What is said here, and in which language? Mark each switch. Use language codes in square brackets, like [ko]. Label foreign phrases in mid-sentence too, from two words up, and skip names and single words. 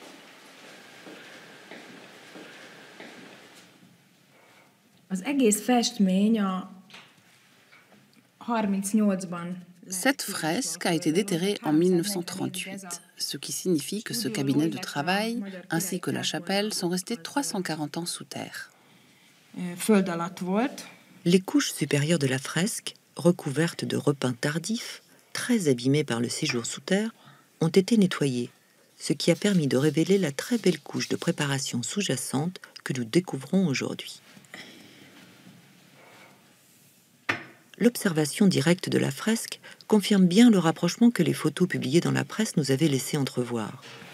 [fr] Cette fresque a été déterrée en 1938, ce qui signifie que ce cabinet de travail ainsi que la chapelle sont restés 340 ans sous terre. [hu] föld alatt volt. [fr] Les couches supérieures de la fresque, recouvertes de repeints tardifs, très abîmées par le séjour sous terre, ont été nettoyées, ce qui a permis de révéler la très belle couche de préparation sous-jacente que nous découvrons aujourd'hui. L'observation directe de la fresque confirme bien le rapprochement que les photos publiées dans la presse nous avaient laissé entrevoir.